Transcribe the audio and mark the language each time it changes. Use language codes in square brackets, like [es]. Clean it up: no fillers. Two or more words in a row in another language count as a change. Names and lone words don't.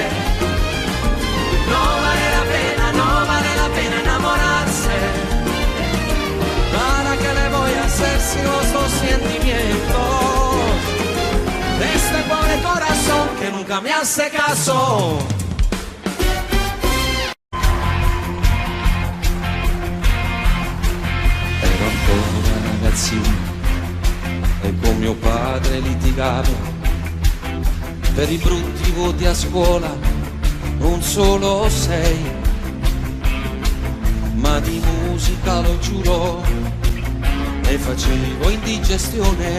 [es] No vale la pena enamorarse. ¿Para qué le voy a hacer si los dos sentimientos de este pobre corazón que nunca me hace caso? [it] Ero ancora ragazzino e con mio padre litigavo per i brutti voti a scuola, non solo 6, ma di musica lo giuro e facevo indigestione.